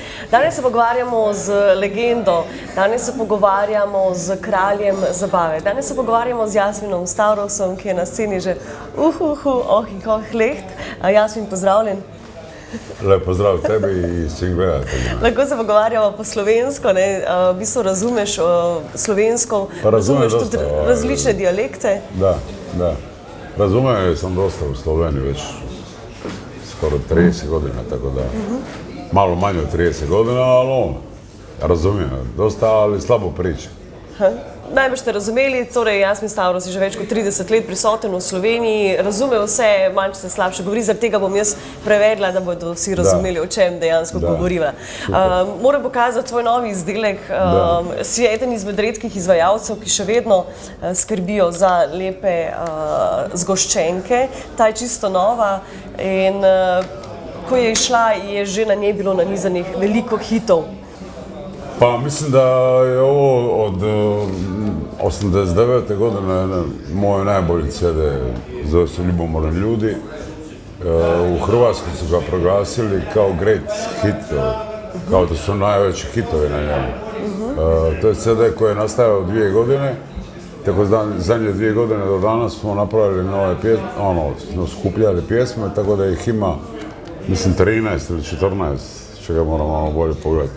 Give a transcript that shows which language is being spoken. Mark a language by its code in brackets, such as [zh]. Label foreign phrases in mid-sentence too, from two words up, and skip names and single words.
[sl] Danes se pogovarjamo z legendo, danes se pogovarjamo z kraljem zabave, danes se pogovarjamo z Jasminom Stavrosom, ki je na sceni že leht. Jasmin, pozdravljen. [hr] Lep pozdrav tebi i svim gledateljima. [sl] Lahko se pogovarjamo po slovensko, ne? V bistvu razumeš slovensko, razumeš tudi različne dialekte. [hr] Da. Razumeo sam dosta u Sloveniji već skoro 30 godina, tako da malo manje od 30 godina, ali razumijem dosta, ali slabo pričam. [sl] Najbolj ste razumeli, torej Jasmin Stavros je že več kot 30 let prisoten v Sloveniji, razume vse, malce se slabše govori, zaradi tega bom jaz prevedla, da bodo vsi razumeli, o čem dejansko govoriva. Moram pokazati tvoj novi izdelek, si eden izmed redkih izvajalcev, ki še vedno skrbijo za lepe zgoščenke, ta je čisto nova in ko je išla, je že na njej bilo nanizanih veliko hitov. [hr] Pa mislim da je ovo od 89. godine moj najbolji CD, zove se Ljubomorni ljudi. U Hrvatskoj su ga proglasili kao [en] great hit, [hr] kao da su najveći hitovi na njemu. To je CD koji je nastajao 2 godine, tako zadnje 2 godine do danas smo napravili nove pjesme, smo skupljali pjesme, tako da ih ima, mislim, 13 ili 14, čega moram malo bolje pogledati.